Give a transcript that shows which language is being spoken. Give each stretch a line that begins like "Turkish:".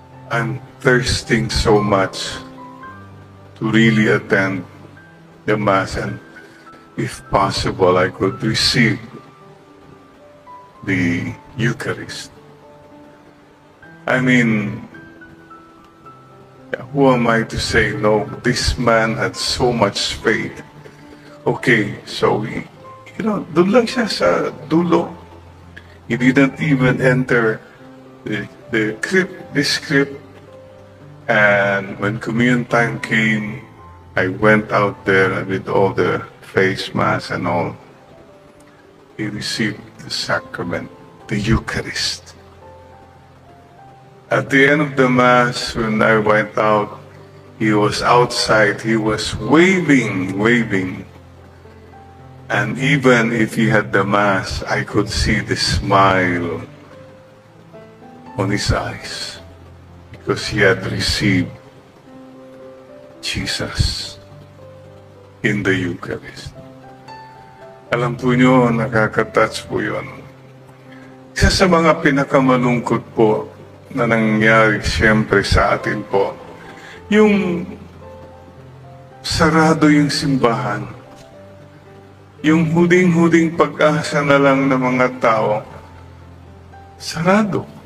English: I'm thirsting so much to really attend the Mass, and if possible, I could receive the Eucharist." I mean, who am I to say no? This man had so much faith.
Filipino: Okay, so doon lang siya sa dulo.
English: He didn't even enter the script. And when communion time came, I went out there with all the face mask and all. He received the sacrament, the Eucharist. At the end of the Mass, when I went out, he was outside. He was waving. And even if he had the Mass, I could see the smile on his eyes, because he had received Jesus in the Eucharist.
Filipino: Alam po nyo, nakaka-touch po yun. Isa sa mga pinakamalungkot po na nangyari siyempre sa atin po, yung sarado yung simbahan, yung huling-huling pag-asa na lang ng mga tao, sarado.